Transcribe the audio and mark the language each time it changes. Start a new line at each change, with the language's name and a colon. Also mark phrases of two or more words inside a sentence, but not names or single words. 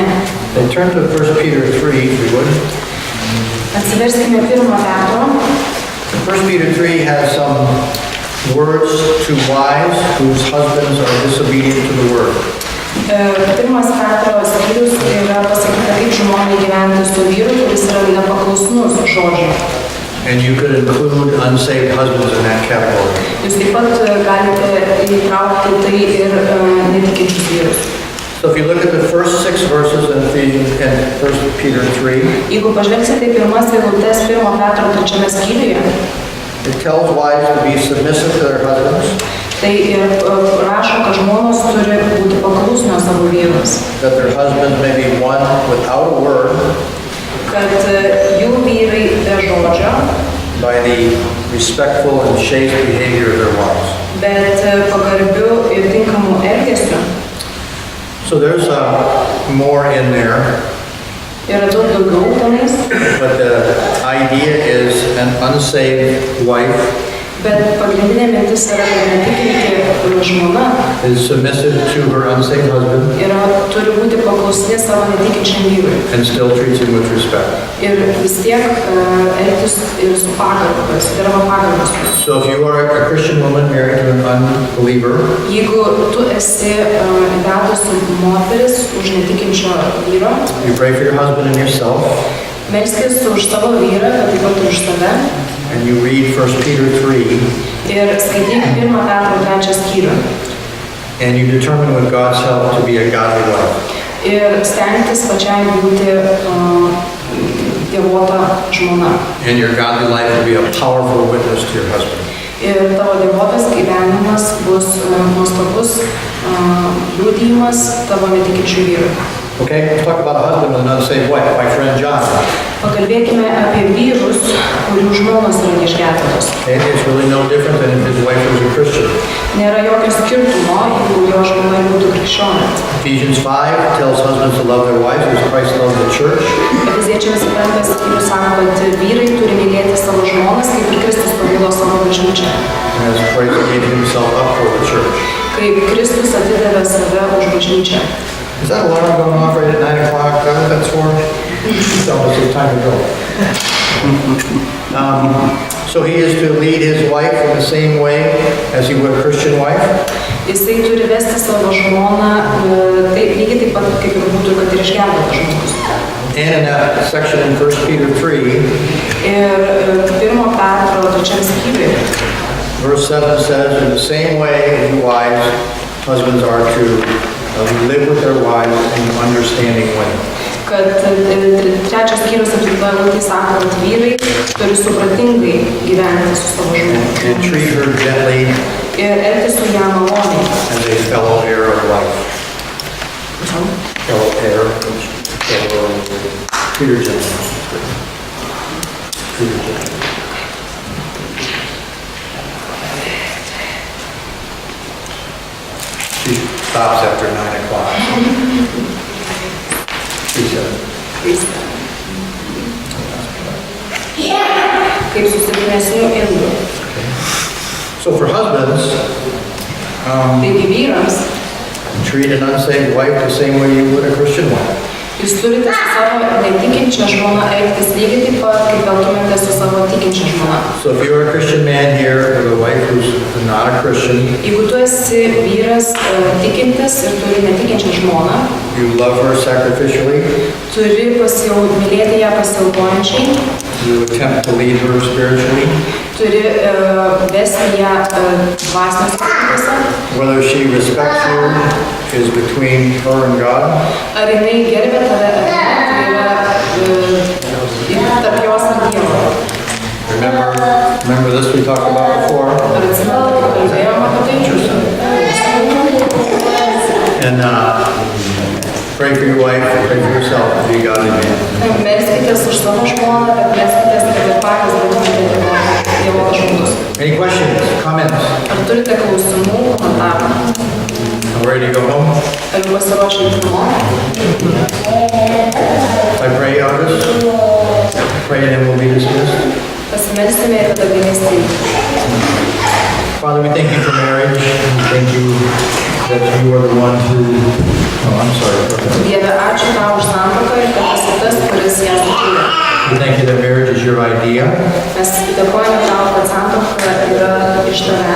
English: Then turn to 1 Peter 3, if you would.
Lithuanian: Atsiverskime 1 Petro.
English: 1 Peter 3 has some words to wives whose husbands are disobedient to the word.
Lithuanian: 1 Petro skyrius yra pasakyta, kaip žmonai gyventi su vyru, kuris yra nepaklusnus žodžiui.
English: And you could include unsaved husbands in that category.
Lithuanian: Jūs taip pat galite įtraukti tai ir netikinčius vyrus.
English: So if you look at the first 6 verses in 1 Peter 3,
Lithuanian: jeigu pažvelgsite pirmas eilutes 1 Petro 3 skyriuje,
English: it tells wives to be submissive to their husbands.
Lithuanian: Tai rašo, kad žmonos turi būti paklusnios savo vyrams.
English: That their husbands may be won without a word.
Lithuanian: Kad jų vyrai be žodžio.
English: By the respectful and chaste behavior of their wives.
Lithuanian: Bet pagarbiu ir tinkamu elgesiu.
English: So there's more in there.
Lithuanian: Yra daug daugiau tenais.
English: But the idea is an unsaved wife.
Lithuanian: Bet pagrindinė mintis yra, kad netikinti žmona
English: is submissive to her unsaved husband.
Lithuanian: Turi būti paklusni savo netikinčiam vyrui.
English: And still treats him with respect.
Lithuanian: Ir vis tiek elgtis ir su pagarba, su derama pagarba.
English: So if you are a Christian woman married to an unbeliever,
Lithuanian: jeigu tu esi vedusi moteris už netikinčio vyro,
English: you pray for your husband and yourself.
Lithuanian: Melskis už savo vyrą, bet taip pat už save.
English: And you read 1 Peter 3.
Lithuanian: Ir skaityk 1 Petro 3 skyrių.
English: And you determine with God's help to be a godly wife.
Lithuanian: Ir stengtis pačiai būti dievota žmona.
English: And your godly life will be a powerful witness to your husband.
Lithuanian: Ir tavo dievotas gyvenimas bus nuostabus liudijimas tavo netikinčių vyrų.
English: Okay, let's talk about a husband with an unsaved wife. My friend John.
Lithuanian: Pakalbėkime apie vyrus, kurių žmonos yra neišgelbėtos.
English: Okay, it's really no different than if his wife was a Christian.
Lithuanian: Nėra jokio skirtumo, jeigu jo žmona būtų krikščionė.
English: Ephesians 5 tells husbands to love their wives as Christ loved the church.
Lithuanian: Efeziečiams 5 skyrius sako, kad vyrai turi mylėti savo žmonas, kaip ir Kristus pamilo savo bažnyčią.
English: And as Christ gave himself up for the church.
Lithuanian: Kaip Kristus atidavė save už bažnyčią.
English: Is that alarm going off right at 9 o'clock? Is that what that's for? So it's time to go. So he is to lead his wife in the same way as he would a Christian wife.
Lithuanian: Jisai turi vesti savo žmoną lygiai taip pat, kaip ir būtų, kad ir išgelbėtas žmogus.
English: And in that section in 1 Peter 3,
Lithuanian: ir 1 Petro 3 skyriuje,
English: verse 7 says, in the same way as you wives, husbands are to live with their wives in an understanding way.
Lithuanian: Kad 3 skyrius apibūdinti sako, kad vyrai turi supratingai gyventi su savo žmona.
English: And treat her gently
Lithuanian: Ir elgtis su ją maloniai.
English: as a fellow heir of life. Fellow heir, treat her gently. Treat her gently. She stops after 9 o'clock. She said.
Lithuanian: Kaip susilpnesnių indų.
English: So for husbands,
Lithuanian: Taigi vyrams,
English: treat an unsaved wife the same way you would a Christian wife.
Lithuanian: jūs turite su savo netikinčia žmona elgtis lygiai taip pat, kaip elgtumėte su savo tikinčia žmona.
English: So if you're a Christian man here with a wife who's not a Christian,
Lithuanian: Jeigu tu esi vyras tikintis ir turi netikinčią žmoną,
English: you love her sacrificially,
Lithuanian: turi mylėti ją pasiaukojančiai,
English: you attempt to lead her spiritually,
Lithuanian: turi vesti ją dvasiniuose dalykuose.
English: whether she respects you is between her and God.
Lithuanian: Ar jinai gerbė tave, ar ne, tai yra tarp Dievą.
English: Remember this we talked about before?
Lithuanian: Ar atsimenate, kad kalbėjom apie tai?
English: And pray for your wife, pray for yourself to be a godly man.
Lithuanian: Melskitės už savo žmoną, bet melskitės, kad ir patys būtumėte Dievo žmogus.
English: Any questions, comments?
Lithuanian: Ar turite klausimų, komentarų?
English: Ready to go home?
Lithuanian: Ar jau pasiruošę eiti namo?
English: I pray, elders. Pray and then we'll be dismissed.
Lithuanian: Pasimelsime ir tada galėsite eiti.
English: Father, we thank you for marriage. We thank you that you are the one who... Oh, I'm sorry.
Lithuanian: Dieve, ačiū tau už santuoką ir kad esi tas, kuris ją sukūrė.
English: We thank you that marriage is your idea.
Lithuanian: Mes dėkojame tau, kad santuoka yra iš tavęs.